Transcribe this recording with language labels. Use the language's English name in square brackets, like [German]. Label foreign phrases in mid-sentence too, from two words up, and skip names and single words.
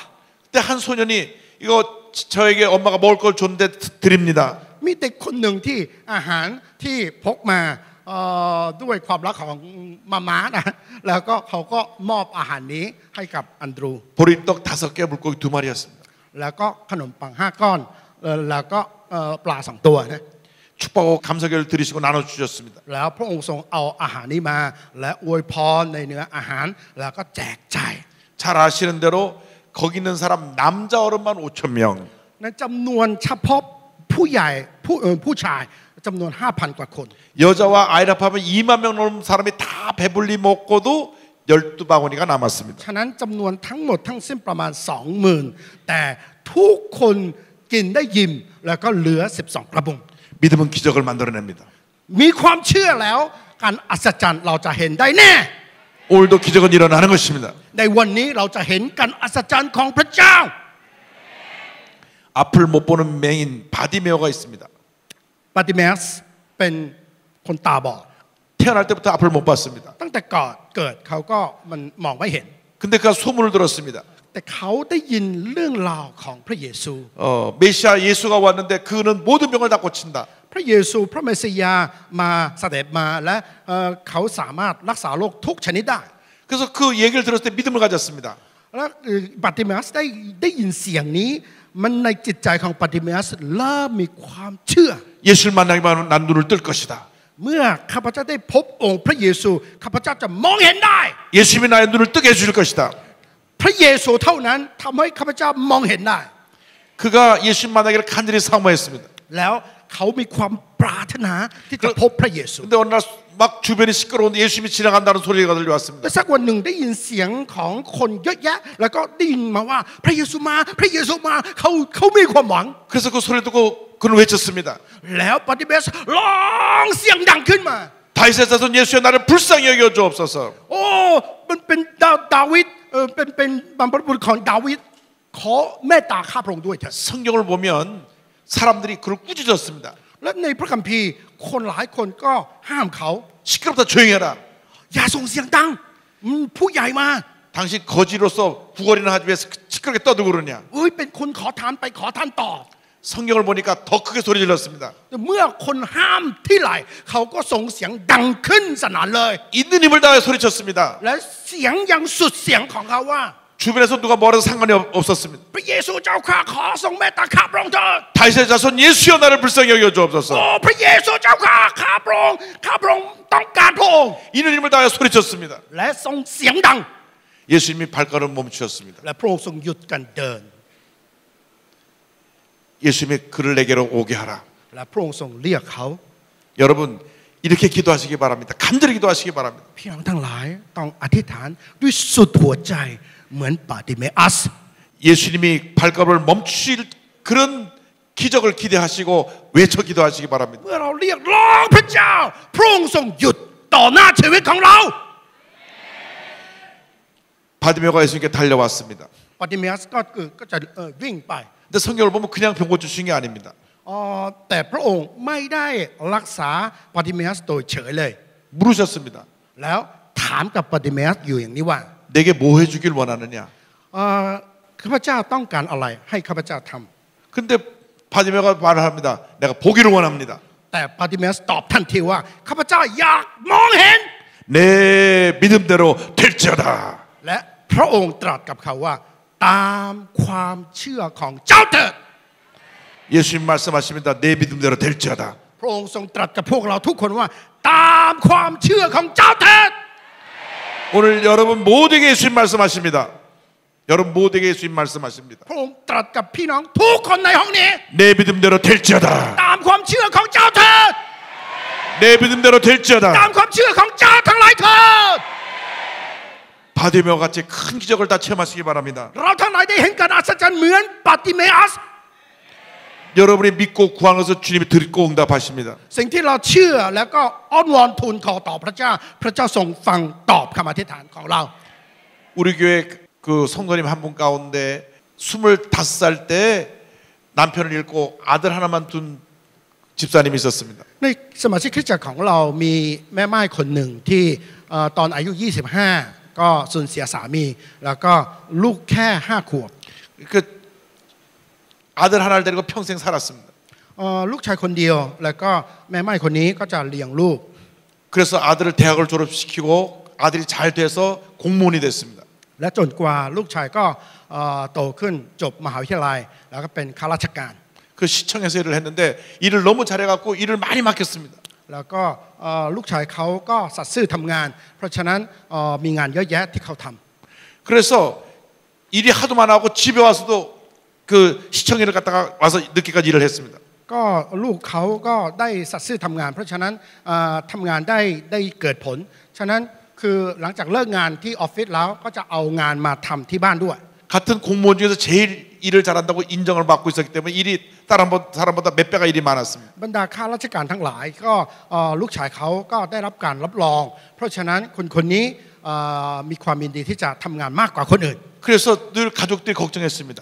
[Korean] 그때 한 소년이 이거 저에게 엄마가 먹을 걸 줬는데 드립니다. [Thai] มีเด็กคนหนึ่งที่อาหารที่พกมาด้วยความรักของมาม่านะแล้วก็เขาก็มอบอาหารนี้ให้กับอันดรู [Korean] 보리떡 5개, 물고기 2마리였습니다. [Thai] แล้วก็ขนมปัง5 ก้อนแล้วก็ปลา2 ตัวนะ [Korean] 축복하고 감사결을 드리시고 나눠주셨습니다. [Thai] แล้วพระองค์ทรงเอาอาหารนี้มาและอวยพรในเนื้ออาหารแล้วก็แจกจ่าย [Korean] 잘 아시는 대로 거기 있는 사람 남자 어른만 5,000명. [Thai] ในจำนวนเฉพาะผู้ใหญ่ผู้ชายจำนวน 5,000 กว่าคน [Korean] 여자와 아이를 합하면 2만 명 넘는 사람이 다 배불리 먹고도 12바구니가 남았습니다. [Thai] ฉะนั้นจำนวนทั้งหมดทั้งสิ้นประมาณ 20,000 แต่ทุกคนกินได้ยิ้มแล้วก็เหลือ12 กระบุง [Korean] 믿음은 기적을 만들어냅니다. [Thai] มีความเชื่อแล้วการอัศจรรย์เราจะเห็นได้แน่ [Korean] 오늘도 기적은 일어나는 것입니다. [Thai] ในวันนี้เราจะเห็นการอัศจรรย์ของพระเจ้า [Korean] 앞을 못 보는 맹인 바디메오가 있습니다. [Thai] ปาติเมสเป็นคนตาบอด [Korean] 태어날 때부터 앞을 못 봤습니다. [Thai] ตั้งแต่ก่อนเกิดเขาก็มันมองไม่เห็น [Korean] 근데 그가 소문을 들었습니다. [Thai] แต่เขาได้ยินเรื่องราวของพระเยซู [Korean] 메시아 예수가 왔는데 그는 모든 병을 다 고친다. [Thai] พระเยซูพระเมสสิยามาเสด็จมาและเขาสามารถรักษาโรคทุกชนิดได้ [Korean] 그래서 그 얘기를 들었을 때 믿음을 가졌습니다. [Thai] แล้วปาติเมสได้ยินเสียงนี้มันในจิตใจของปาติเมสเริ่มมีความเชื่อ [Korean] 예수를 만나기만 하면 난 눈을 뜰 것이다. [Thai] เมื่อข้าพเจ้าได้พบองค์พระเยซูข้าพเจ้าจะมองเห็นได้ [Korean] 예수님이 나의 눈을 뜨게 해줄 것이다. [Thai] พระเยซูเท่านั้นทำให้ข้าพเจ้ามองเห็นได้ [Korean] 그가 예수님 만나기를 간절히 사모했습니다. [Thai] แล้วเขามีความปรารถนาที่จะพบพระเยซู [Korean] 근데 어느 날 막 주변이 시끄러운데 예수님이 지나간다는 소리가 들려왔습니다. [Thai] แต่สักวันหนึ่งได้ยินเสียงของคนเยอะแยะแล้วก็ได้ยินมาว่าพระเยซูมาพระเยซูมาเขามีความหวัง [Korean] 그래서 그 소리를 듣고 그는 외쳤습니다. [Thai] แล้วปาติเมสร้องเสียงดังขึ้นมา [Korean] 다윗의 자손 예수여 나를 불쌍히 여겨 주옵소서. [Thai] โอ้มันเป็นดาวิดเป็นบรรพบุรุษของดาวิดขอเมตตาข้าพระองค์ด้วยเถิด [Korean] 성경을 보면 사람들이 그를 꾸짖었습니다. [Thai] และในพระคัมภีร์คนหลายคนก็ห้ามเขา [Korean] 시끄럽다 조용히 해라. [Thai] อย่าส่งเสียงดังผู้ใหญ่มา [Korean] 당신 거지로서 구걸이나 하기 위해서 시끄럽게 떠들고 그러냐. [Thai] เอ้ยเป็นคนขอทานไปขอทานต่อ [Korean] 성경을 보니까 더 크게 소리 질렀습니다. [Thai] เมื่อคนห้ามที่ไหลเขาก็ส่งเสียงดังขึ้นสนั่นเลย [Korean] 있는 힘을 다해 소리쳤습니다. [Thai] และเสียงยังสุดเสียงของเขาว่า [Korean] 주변에서 누가 뭐라도 상관이 없었습니다. [Thai] พระเยซูเจ้าข้าขอทรงเมตตาข้าพระองค์เถิด [Korean] 다윗의 자손 예수여 나를 불쌍히 여겨 [Thai] โอ้ [Korean] 주옵소서. [Thai] พระเยซูเจ้าข้าข้าพระองค์ต้องการพระองค์ [Korean] 있는 힘을 다해 소리쳤습니다. [Thai] และทรงเสียงดัง [Korean] 예수님이 발걸음 멈추셨습니다. [Thai] และพระองค์ทรงหยุดการเดิน [Korean] 예수님이 그를 내게로 오게 하라. [Thai] และพระองค์ทรงเรียกเขา [Korean] 여러분 이렇게 기도하시기 바랍니다. 간절히 기도하시기 바랍니다. [Thai] พี่น้องทั้งหลายต้องอธิษฐานด้วยสุดหัวใจเหมือนปาติเมอัส [Korean] 예수님이 발걸음을 멈추실 그런 기적을 기대하시고 외쳐 기도하시기 바랍니다. [Thai] เมื่อเราเรียกร้องพระเจ้าพระองค์ทรงหยุดต่อหน้าชีวิตของเรา [Korean] 바디메오가 예수님께 달려왔습니다. [Thai] ปาติเมอัสก็จะวิ่งไป [Korean] 근데 성경을 보면 그냥 병 고쳐주신 게 아닙니다. [Thai] แต่พระองค์ไม่ได้รักษาปาติเมอัสโดยเฉยเลย [Korean] 물으셨습니다. [Thai] แล้วถามกับปาติเมอัสอยู่อย่างนี้ว่า [Korean] 내게 뭐 해주길 원하느냐? [Thai] ข้าพเจ้าต้องการอะไรให้ข้าพเจ้าท [Korean] 근데 바디메가 말을 합니다. 내가 보기를 원합니다. [Thai] ำแต่ปาติเมอัสตอบทันทีว่าข้าพเจ้าอยากมองเห็น [Korean] 내 믿음대로 될지어다. [Thai] และพระองค์ตรัสกับเขาว่าตามความเชื่อของเจ้าเถิด [Korean] 예수님 말씀하십니다. 내 믿음대로 될지어다. [Thai] พระองค์ทรงตรัสกับพวกเราทุกคนว่าตามความเชื่อของเจ้าเถิด [Korean] 오늘 여러분 모두에게 예수님 말씀하십니다. 여러분 모두에게 예수님 말씀하십니다. [Thai] พระองค์ตรัสกับพี่น้องทุกคนในห้องนี้ [Korean] 내 믿음대로 될지어다. [Thai] ตามความเชื่อของเจ้าเถิด [Korean] 내 믿음대로 [Thai] ตาม [Korean] 될지어다. [Thai] ความเชื่อของเจ้าทั้งหลายเถิด [Korean] 바디메와 같이 큰 기적을 다 체험하시기 바랍니다. [Thai] เราทั้งหลายได้เห็นการอัศจรรย์เหมือนปาติเมอัส [Korean] 여러분이 믿고 구하는 것을 주님이 듣고 응답하십니다. [Thai] สิ่งที่เราเชื่อแล้วก็อ้อนวอนทูลขอต่อพระเจ้าพระเจ้าทรงฟังตอบคำอธิษฐานของเรา [Korean] 우리 교회 그 성도님 한 분 가운데 25살 때 남편을 잃고 아들 하나만 둔 집사님이 있었습니다. [Thai] ในสมาชิกคริสตจักรของเรามีแม่ไม้คนหนึ่งที่ตอนอายุ 25 ก็สูญเสียสามีแล้วก็ลูกแค่5 ขวบ [Korean] 그 아들 하나를 데리고 평생 살았습니다. [Thai] ลูกชายคนเดียวแล้วก็แม่ไม้คนนี้ก็จะเลี้ยงลูก [Korean] 그래서 아들을 대학을 졸업시키고 아들이 잘 돼서 공무원이 됐습니다. [Thai] และจนกว่าลูกชายก็โตขึ้นจบมหาวิทยาลัยแล้วก็เป็นข้าราชการ [Korean] 그 시청에서 일을 했는데 일을 너무 잘해갖고 일을 많이 맡겼습니다. [Thai] แล้วก็ลูกชายเขาก็สัตย์ซื่อทำงาน เพราะฉะนั้นมีงานเยอะแยะที่เขาทำ [Korean] 그래서 일이 하도 많아갖고 집에 와서도 그 시청 일을 갖다가 와서 늦게까지 일을 했습니다. [Thai] ก็ลูกเขาก็ได้สัตย์ซื่อทำงาน เพราะฉะนั้นทำงานได้เกิดผล ฉะนั้นคือหลังจากเลิกงานที่ออฟฟิศแล้วก็จะเอางานมาทำที่บ้านด้วย [Korean] 같은 공무원 중에서 제일 일을 잘한다고 인정을 받고 있었기 때문에 일이 다른 사람보다 몇 배가 일이 많았습니다. [Thai] บรรดาข้าราชการทั้งหลายก็ลูกชายเขาก็ได้รับการรับรอง เพราะฉะนั้นคนนี้มีความยินดีที่จะทำงานมากกว่าคนอื่น [Korean] 그래서 늘 가족들이 걱정했습니다.